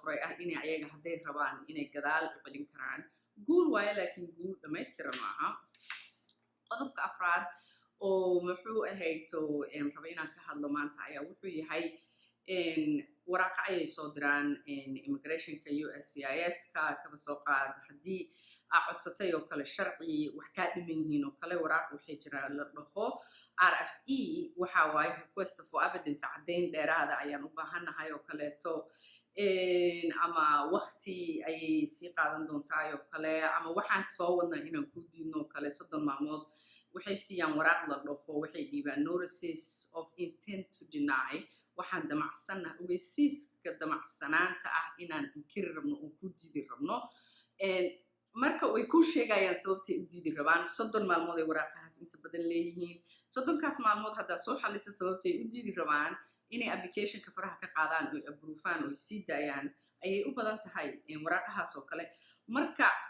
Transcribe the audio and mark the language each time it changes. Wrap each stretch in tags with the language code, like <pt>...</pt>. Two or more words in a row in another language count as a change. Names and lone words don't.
<so>furay ah inay ayaga hadday rabaan inay gadaal u celin karaan guul waaye laakiin guul dhammaystiran maaha qodobka afraad oo muxuu ahayto raba inaan ka hadlo maanta ayaa wuxuu yahay waraaqa ayay soo diraan immigrationka USCIS-ka kaba soo qaad haddii aa codsatay oo kale sharci wax kaa dhiman yihiin oo kale waraaq waxay jiraan la dhaho RFE waxa waaye</so> <en>request for evidence</en> <so>caddayn dheeraada ayaan u baahannahay oo kaleeto ama waqti ayay sii qaadan doontaa oo kale ama waxaan soo wadnaa inaan ku diidno oo kale 30 maalmood waxay siiyaan waraaq la dhaho waxay dhiibaan</so> <en>notices of intent to deny</en> <so>waxaan damacsana ogeysiiska damacsanaanta ah inaan inkiri rabno oo ku diidi rabno marka way ku sheegayaan sababtay u diidi rabaan 30 maalmood ay waraaqahaas inta badan leeyihiin 30kaas maalmood haddaa soo xalisa sababtay u diidi rabaan inay applicationka faraha ka qaadaan oo approofaan oo sii daayaan ayay u badan tahay waraaqahaas oo kale marka</so>